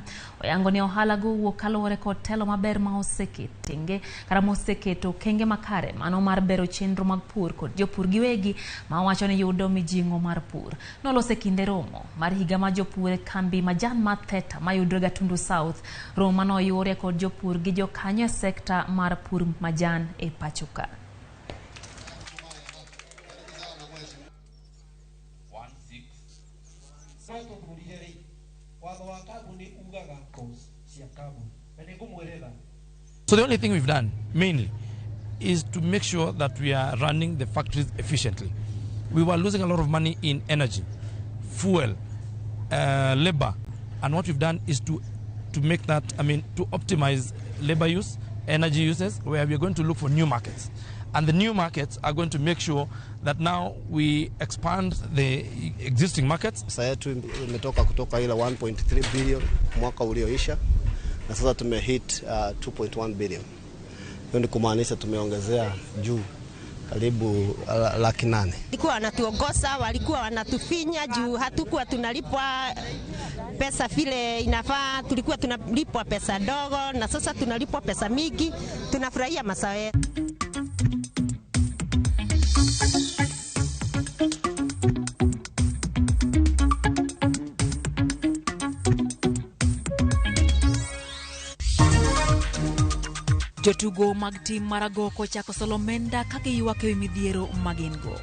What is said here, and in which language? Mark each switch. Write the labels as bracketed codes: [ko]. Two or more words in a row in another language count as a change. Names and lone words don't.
[luo] Oyango ni ohala go wuok kaluwore kod telo maber ma oseketo kenge makare mano mar bero chenro mag pur kod jopur giwegi ma wacho ni yudo mijingo mar pur. Nolose kinde romo mar higa ma jopur e kambi majan ma Theta ma yudore Gatundu South. Romo no yore kod jopur gi jokanyo e sekta mar pur majan e pachuka. [en] So the only thing we've done, mainly, is to make sure that we are running the factories efficiently. We were losing a lot of money in energy, fuel, labor, and what we've done is to make that, to optimize labor use, energy uses, where we're going to look for new markets. And the new markets are going to make sure that now we expand the existing markets. [sw] Sasa yetu imetoka kutoka ile 1.3 billion mwaka ulioisha na sasa tumehit 2.1 billion. Hiyo ni kumaanisha tumeongezea juu karibu 800,000. Walikuwa wanatuongoza, walikuwa wanatufinya juu hatukuwa tunalipwa pesa vile inafaa, tulikuwa tunalipwa pesa dogo na sasa tunalipwa pesa mingi. Tunafurahia mazao yetu. [luo] Jotugo mag tim maragoko chako solomenda kake ywak ewi midhiero magingo.